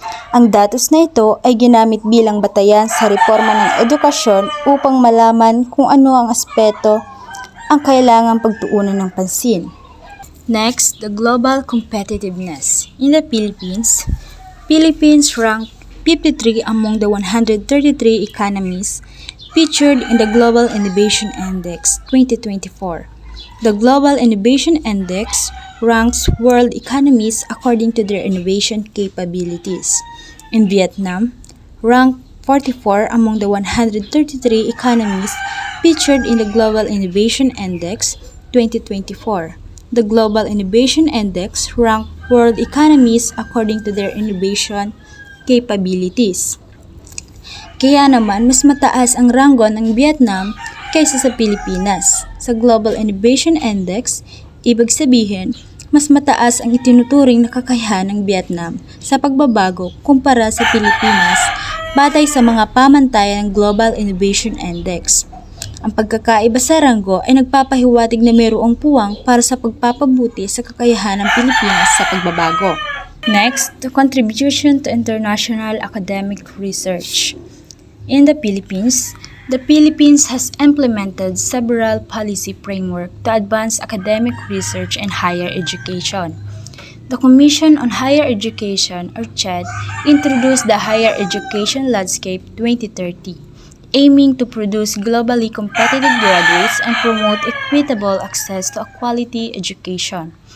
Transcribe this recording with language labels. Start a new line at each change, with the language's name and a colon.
Filipino: Ang datos na ito ay ginamit bilang batayan sa reforma ng edukasyon upang malaman kung ano ang aspeto ang kailangang pagtuunan ng pansin.
English: Next, the global competitiveness. In the Philippines ranked 53 among the 133 economies featured in the Global Innovation Index 2024. The Global Innovation Index ranks world economies according to their innovation capabilities. In Vietnam, ranked 44 among the 133 economies featured in the Global Innovation Index 2024. The Global Innovation Index ranked world economies according to their innovation capabilities.
Filipino: Kaya naman, mas mataas ang ranggo ng Vietnam kaysa sa Pilipinas. Sa Global Innovation Index, ibig sabihin, mas mataas ang itinuturing na kakayahan ng Vietnam sa pagbabago kumpara sa Pilipinas batay sa mga pamantayan ng Global Innovation Index. Ang pagkakaiba sa ranggo ay nagpapahiwatig na mayroong puwang para sa pagpapabuti sa kakayahan ng Pilipinas sa pagbabago.
English: Next, the contribution to international academic research. In the Philippines has implemented several policy frameworks to advance academic research and higher education. The Commission on Higher Education, or CHED, introduced the Higher Education Landscape 2030, aiming to produce globally competitive graduates and promote equitable access to a quality education.